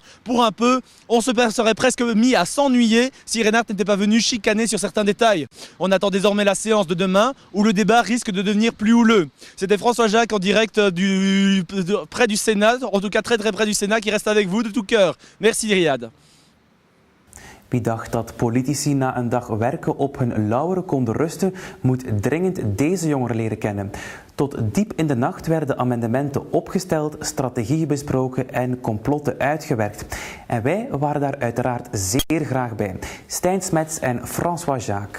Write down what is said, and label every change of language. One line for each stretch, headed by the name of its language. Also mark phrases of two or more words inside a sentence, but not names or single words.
French: Pour un peu, on se serait presque mis à s'ennuyer si Reinhardt n'était pas venu chicaner sur certains détails. On attend désormais la séance de demain où le débat risque de devenir plus houleux. C'était François Jacques en direct près du Sénat, en tout cas très près du Sénat, qui reste avec vous de tout cœur. Merci Riyad.
Dutch: Wie dacht dat politici na een dag werken op hun lauweren konden rusten, moet dringend deze jongeren leren kennen. Tot diep in de nacht werden amendementen opgesteld, strategieën besproken en complotten uitgewerkt. En wij waren daar uiteraard zeer graag bij. Stijn Smets en François Jacques.